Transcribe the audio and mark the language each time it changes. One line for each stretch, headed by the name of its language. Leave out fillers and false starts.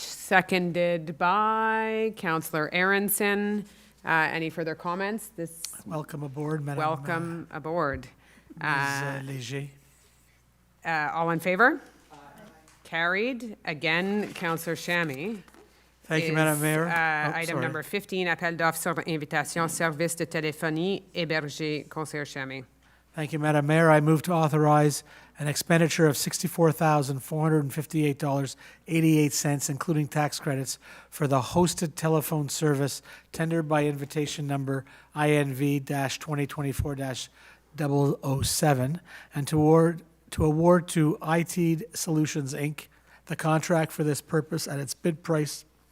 English: Seconded by Councillor Aronson. Any further comments? Welcome aboard, Madam. Welcome aboard. Ms. Léger. All in favor? Carried. Again, Councillor Chamy. Thank you, Madam Mayor.
French: Item number 15, appel d'offres sur invitation, service de téléphonie hébergé. Conseillère Chamy.
English: Thank you, Madam Mayor. I move to authorize an expenditure of $64,458.88, including tax credits, for the hosted telephone service tendered by invitation number INV-2024-007, and to award to IT Solutions, Inc., the contract for this purpose at its bid price